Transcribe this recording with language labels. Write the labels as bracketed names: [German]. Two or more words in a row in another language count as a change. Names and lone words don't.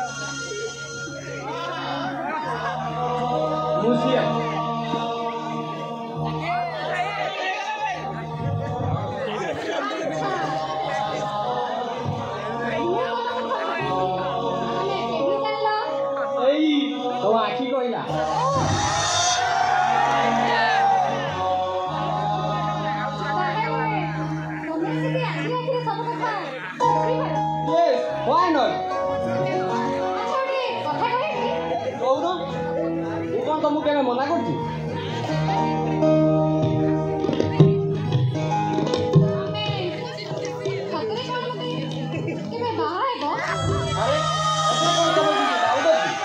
[Odia] ମୁଁ ସିଏ। ଏଇ ତୋ ଆଖି କହିଲା। [English] Yes, why not? [Odia] କହୁନ, ମୁଁ କ'ଣ ତମକୁ କେବେ ମନା କରୁଛି? ଆରେ ଏଥିରେ କ'ଣ ତମର କିଛି doubt ଅଛି?